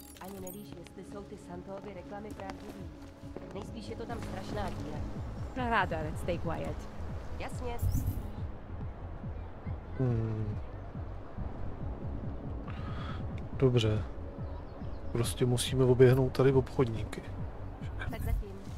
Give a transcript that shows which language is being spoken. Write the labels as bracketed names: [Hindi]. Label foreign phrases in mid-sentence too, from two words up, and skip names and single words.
[Czech] ani nevíš, jestli jsou ty Santovy reklamy pravdivý. Nejspíš je to tam strašná díra. [English] Rather, stay quiet. [Czech] Jasně. Dobře. Prostě musíme oběhnout tady obchodníky. Tak zatím.